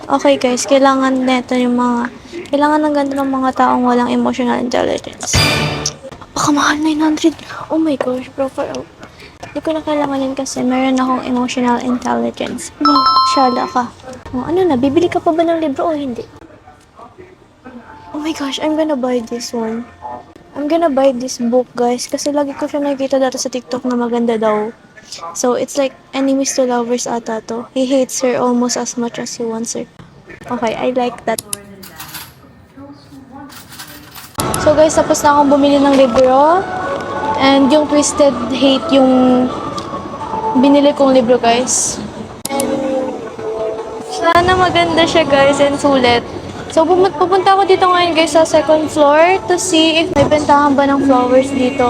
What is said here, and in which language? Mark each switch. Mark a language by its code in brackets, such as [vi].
[tl] Okay guys, kailangan neto yung mga... Kailangan ng ganito ng mga taong walang emotional intelligence. Napakamahal, 900. [en] Oh my gosh, bro. [tl] Hindi ko na kailangan yun kasi meron akong emotional intelligence. Wow, syala ka. Oh, ano na, bibili ka pa ba ng libro o hindi? [en] Oh my gosh, I'm gonna buy this one. I'm gonna buy this book, guys, [tl] kasi lagi ko siya nakikita dati sa TikTok na maganda daw. [en] So, it's like enemies to lovers ata to. He hates her almost as much as he wants her. Okay, I like that. [tl] So, guys, tapos na akong bumili ng libro. And yung Twisted Hate yung binili kong libro, guys. Sana maganda siya, guys, and sulit. So, pupunta ako dito ngayon, guys, sa second floor [en] to see if [tl] may bentahan ba ng flowers dito.